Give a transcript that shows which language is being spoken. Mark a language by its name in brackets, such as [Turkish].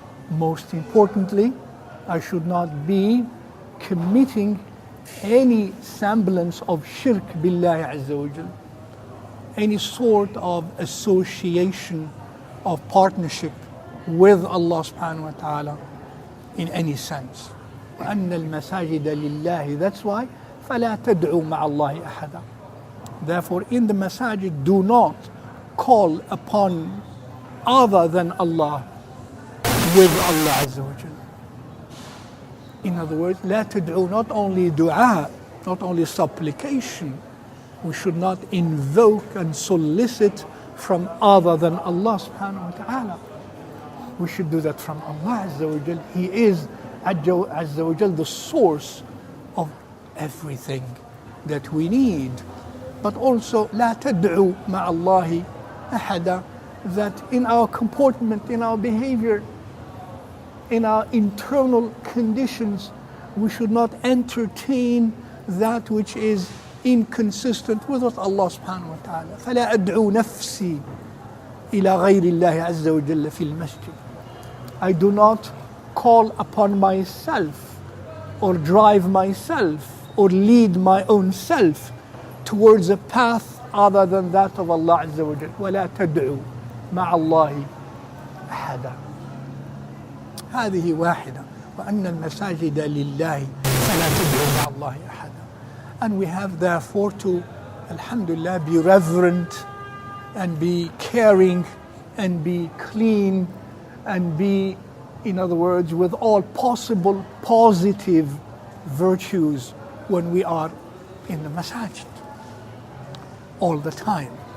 [English] Most importantly, I should not be committing any semblance of shirk billahi azza wa jal, any sort of association of partnership with Allah subhanahu wa ta'ala in any sense. [Arabic] وَأَنَّ الْمَسَاجِدَ لِلَّهِ. [English] That's why [Arabic] فَلَا تَدْعُوا مَعَ اللَّهِ أَحَدًا. [English] Therefore, in the masajid, do not call upon other than Allah with Allah azza wa jal. In other words, [Arabic] لا تدعو, [English] not only dua, not only supplication. We should not invoke and solicit from other than Allah subhanahu wa ta'ala. We should do that from Allah azza wa jal. He is azza wa jal the source of everything that we need. But also, [Arabic] لا تدعو مع الله أحدا, [English] that in our comportment, in our behavior, in our internal conditions, we should not entertain that which is inconsistent with what Allah subhanahu wa ta'ala. [Arabic] فَلَا أَدْعُو نَفْسِي إِلَى غَيْرِ اللَّهِ عَزَّ وَجَلَّ فِي الْمَسْجِدِ. [English] I do not call upon myself or drive myself or lead my own self towards a path other than that of Allah Azza wa Jal. [Arabic] وَلَا تَدْعُوا مَعَ اللَّهِ أَحَدًا. هذه واحدة وأن المساجد لله فلا تدعوا مع الله أحدا. [English] And we have therefore to, alhamdulillah, be reverent and be caring and be clean and be, in other words, with all possible positive virtues when we are in the masajid all the time.